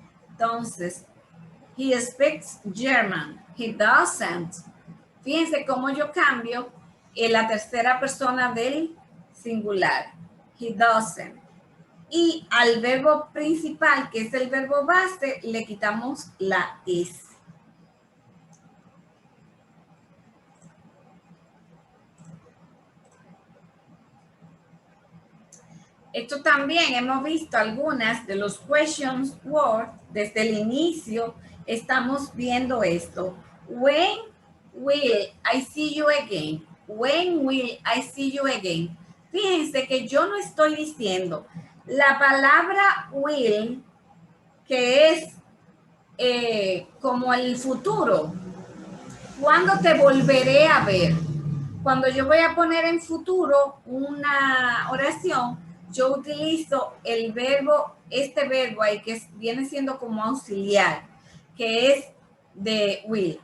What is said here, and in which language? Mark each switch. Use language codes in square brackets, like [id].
[es] Entonces, [en] he speaks German. He doesn't. [es] Fíjense cómo yo cambio en la tercera persona del singular. [en] He doesn't. [es] Y al verbo principal, que es el verbo base, le quitamos la is. Esto también hemos visto algunas de los [en] questions word. [es] Desde el inicio estamos viendo esto. [en] When will I see you again? When will I see you again? [es] Fíjense que yo no estoy diciendo la palabra will, que es como el futuro. ¿Cuándo te volveré a ver? Cuando yo voy a poner en futuro una oración, yo utilizo el verbo, este verbo ahí que viene siendo como auxiliar, que es de will.